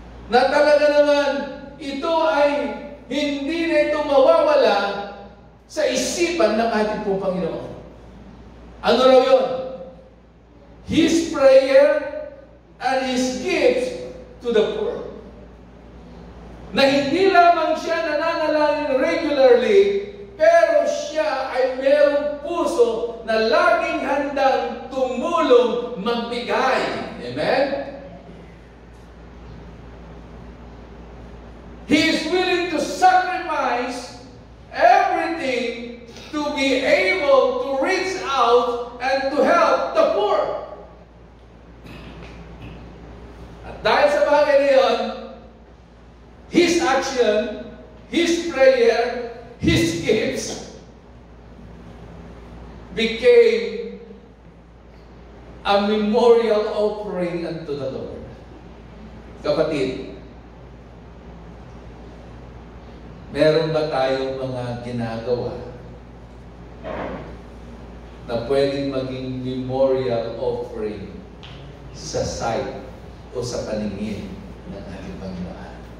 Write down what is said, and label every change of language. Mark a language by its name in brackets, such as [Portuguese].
[Filipino] Na talaga naman, ito ay hindi na ito mawawala sa isipan ng ating pong Panginoon. Ano raw yun? [English] His prayer and His gifts to the poor. [Filipino] Na hindi lamang siya nananalangin regularly, pero siya ay mayroong puso na laging handang tumulong magbigay. Amen? [English] He is willing to sacrifice everything to be able to reach out and to help the poor. [Filipino] At dahil sa bagay na yun, [English] his action, his prayer, his gifts became a memorial offering unto the Lord. [Filipino] Kapatid, meron ba tayong mga ginagawa na pwedeng maging memorial offering sa sight o sa paningin ng ating Panginoon?